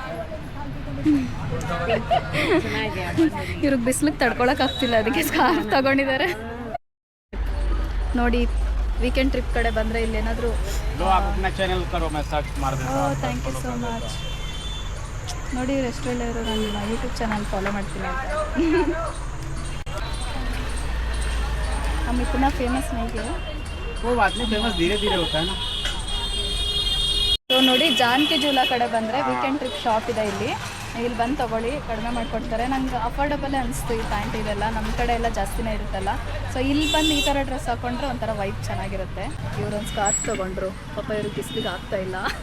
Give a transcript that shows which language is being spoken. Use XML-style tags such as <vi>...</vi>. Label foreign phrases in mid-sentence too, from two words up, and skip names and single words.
<kn>ಇವ್ರಿಗೆ ಬಿಸಿಲಿಗೆ ತಡ್ಕೊಳಕ್ಕಾಗ್ತಿಲ್ಲ, ಅದಕ್ಕೆ ಸ್ಕಾರ್ಫ್ ತೊಗೊಂಡಿದ್ದಾರೆ. ನೋಡಿ,</kn> <en>weekend trip</en> <kn>ಕಡೆ ಬಂದರೆ ಇಲ್ಲೇನಾದರೂ.</kn> <en>thank you so much.</en> <kn>ನೋಡಿ, ರೆಸ್ಟೋರೆಂಟ್ ಇರೋ ನಾನು</kn> <en>YouTube channel follow</en> <kn>ಮಾಡ್ತೀನಿ ಅಂತ.</kn> <hi>हम इतना फेमस नहीं है, वो बात नहीं, फेमस धीरे धीरे होता है ना.</hi> <kn>ಸೊ ನೋಡಿ, ಜಾನಕಿ ಜೂಲಾ ಕಡೆ ಬಂದರೆ</kn> <en>weekend trip shop</en> <kn>ಇದೆ ಇಲ್ಲಿ. ಇಲ್ಲಿ ಬಂದು ತೊಗೊಳ್ಳಿ, ಕಡಿಮೆ ಮಾಡಿಕೊಡ್ತಾರೆ. ನಂಗೆ ಅಫೋರ್ಡಬಲೇ ಅನಿಸ್ತು ಈ ಪ್ಯಾಂಟ್. ಇದೆಲ್ಲ ನಮ್ಮ ಕಡೆ ಎಲ್ಲ ಜಾಸ್ತಿನೇ ಇರುತ್ತಲ್ಲ. ಸೊ ಇಲ್ಲಿ ಬಂದು ಈ ಥರ ಡ್ರೆಸ್ ಹಾಕ್ಕೊಂಡ್ರೆ ಒಂಥರ ವೈಬ್ ಚೆನ್ನಾಗಿರುತ್ತೆ. ಇವರೊಂದು ಸ್ಕಾರ್ಫ್ ತೊಗೊಂಡ್ರು, ಪಾಪ ಇವ್ರಿಗೆ ಬಿಸಿಲಿಗೆ ಆಗ್ತಾಯಿಲ್ಲ.</kn>